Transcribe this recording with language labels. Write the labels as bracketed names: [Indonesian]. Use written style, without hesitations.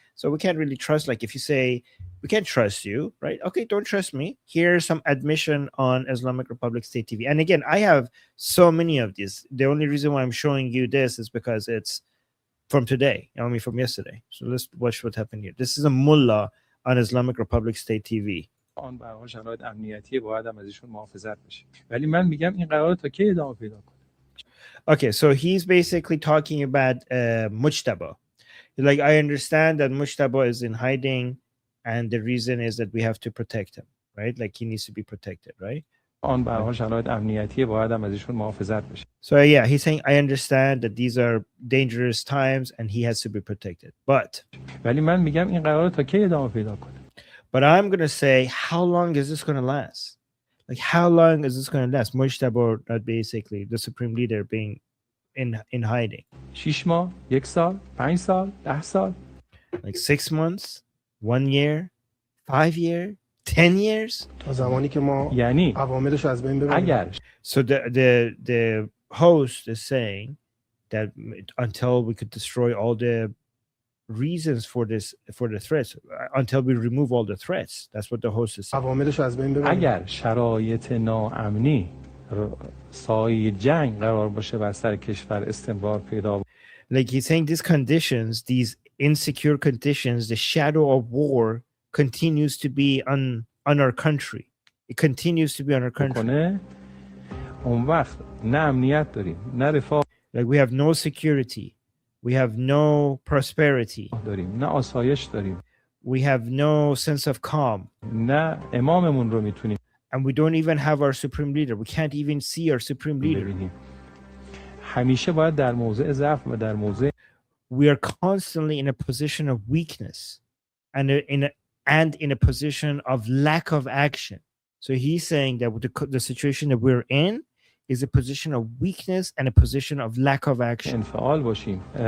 [English] So we can't really trust, like if you say we can't trust you, right? Okay, don't trust me. Here's some admission on Islamic Republic State TV. And again, I have so many of these. The only reason why I'm showing you this is because it's from today, from yesterday. So let's watch what happened here. This is a mullah on Islamic Republic State TV. [Persian] آن به هر شرایط امنیتی باید هم ازشون محافظت بشه. ولی من میگم این قرار تا کی ادامه پیدا کنه. [English] Okay, so he's basically talking about Mujtaba. Like, I understand that Mujtaba is in hiding, and the reason is that we have to protect him, right? Like, he needs to be protected, right? [Persian] آن به هر شرایط امنیتی باید هم ازشون محافظت بشه. [English] So yeah, he's saying, I understand that these are dangerous times and he has to be protected. But [Persian] ولی من میگم این قرار تا کی ادامه پیدا کنه. [English] But I'm going to say, how long is this going to last? Like, how long is this going to last? Mujtaba, not basically the supreme leader, being in hiding. [Persian] 6 ماه، 1 سال، 5 سال، 10 سال. [English] Like 6 months, 1 year, 5 years, 10 years. [Persian] یعنی اگر [English] So the host is saying that until we could destroy all the reasons for the threats, until we remove all the threats. That's what the host is saying. [Persian] اگر شرایط ناامنی سایه جنگ قرار باشه بر سر کشور استمرار پیدا. [English] Like he's saying, these conditions, these insecure conditions, the shadow of war continues to be on our country. It continues to be on our country. [Persian] اون وقت نه امنیت داریم، نه رفاه. [English] Like we have no security, we have no prosperity, [Persian] داریم، نه آسایش داریم. [English] We have no sense of calm. [Persian] نه اماممون رو میتونیم [English] And we don't even have our supreme leader. We can't even see our supreme leader. [Persian] ببینیم. همیشه باید در موضع ضعف و در موضع [English] We are constantly in a position of weakness and in a position of lack of action. So he's saying that the situation that we're in is a position of weakness and a position of lack of action. [Persian] انفعال باشیم.